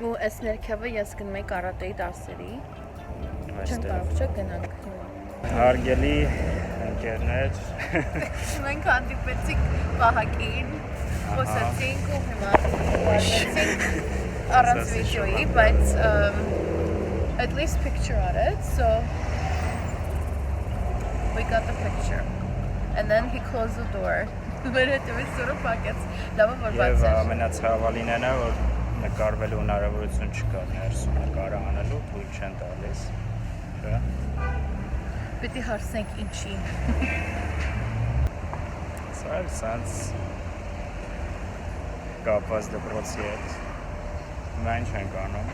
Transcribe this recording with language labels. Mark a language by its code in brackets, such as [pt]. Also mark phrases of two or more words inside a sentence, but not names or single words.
[hy] Ու այս ներքևը ես գնում եի կարատեի դասերի։ Չեմ կարող չէ գնանք։ Հարգելի ընկերներ, մենք հանդիպեցինք Վահագին, խոսեցինք ու հիմա վարվեցինք առանց վիդեոյի, բայց [en] at least picture [hy] արեց, [en] so we got the picture. And then he closed the door. [hy] Մեր հետևից սուրը փակեց, լավը որ բաց էր։ Եվ ամենացավալին է նա, որ նկարվելու հնարավորություն չկա ներսում նկարը անելու, թույլ չեն տալիս։ Չէ՞։ Պետք է հարցնենք ինչի։ Սա էլ սենց կապված դպրոցի հետ։ Հիմա ինչ ենք անում։